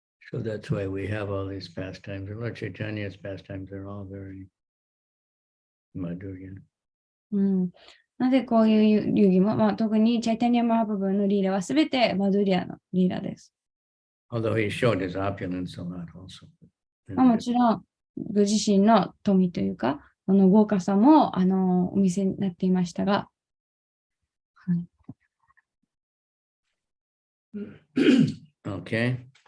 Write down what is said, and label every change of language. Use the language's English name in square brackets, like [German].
[English] So that's why we have all these pastimes. And Lord Chaitanya's pastimes are all very Madhurya. [Japanese] なぜこういう遊戯も、特にチャイタニアマハプブのリーラはすべてマドゥリアのリーラです。 [English] Although he showed his opulence a lot also. [Japanese] もちろん、ご自身の富というか、豪華さもお見せになっていましたが、はい。 [English] Okay.